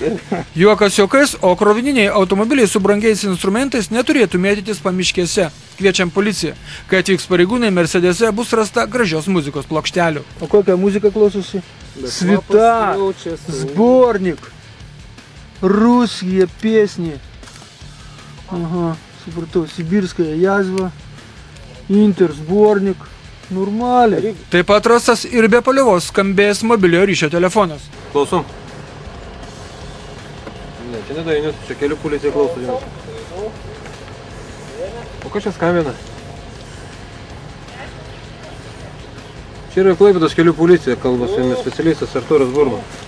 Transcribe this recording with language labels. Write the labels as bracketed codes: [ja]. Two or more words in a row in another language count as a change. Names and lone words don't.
[lt] Juokas juokais, o krovininiai automobiliai su brangiais instrumentais neturėtų mėtytis pamiškėse. Kviečiam policiją. Kai atvyks pareigūnai, Mercedese bus rasta gražios muzikos plokštelių. O kokią muziką klausosi? Svita, Zbornik. [ru] Русские песни. [lt] Ага, supratau, Sibirskая язва, Интер-сборник. Normaliai. Taip pat rastas ir be paliovos skambėjęs mobiliojo ryšio telefonas. Klausom. Ne, čia nedainius, čia kelių policija klauso dėmesio. O ką čia skambina? Čia yra Klaipėdos kelių policija, kalba su jumis specialistas Artūras Burman.